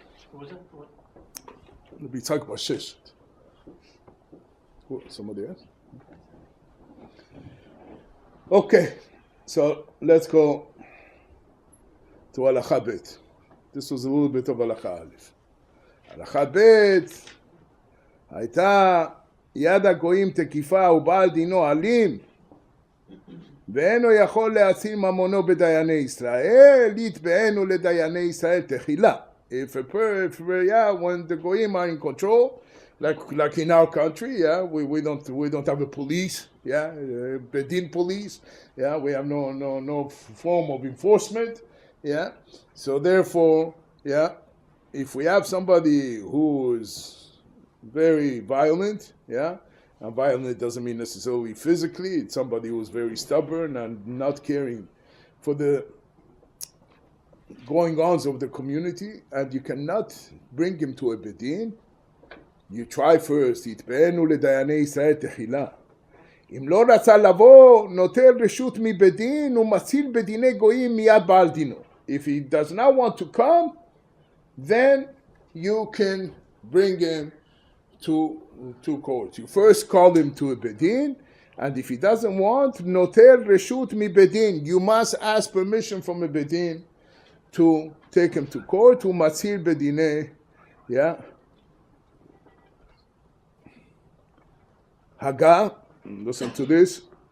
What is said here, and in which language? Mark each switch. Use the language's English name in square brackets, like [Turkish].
[English] What was that? What? We talk about Sheshet. Somebody else? Okay, So let's go to Halacha Bet. This was a little bit of Halacha Aleph. [Hebrew] Halacha Bet, הייתה יד הגויים תקיפה ובעל דינו אלים, ואינו יכול להציל ממונו בדייני ישראל, יתבענו לדייני ישראל תחילה. [English] If when the goyim are in control, like in our country, we don't have a police, bedin police, we have no form of enforcement, so therefore, if we have somebody who is very violent, and violent doesn't mean necessarily physically, it's somebody who's very stubborn and not caring for the going-ons of the community, and you cannot bring him to a bedin, you try first, [Hebrew] יתבענו לדייני ישראל תחילה. אם לא רצה לבוא, נוטל רשות מבדין ומציל בדיני גויים מיד בעל דינו. [English] If he does not want to come, then you can bring him to court. You first call him to a bedin, and if he doesn't want, [Hebrew] נוטל רשות מבדין. [English] You must ask permission from a bedin to take him to court, to matzil bedine, Haga, listen to this.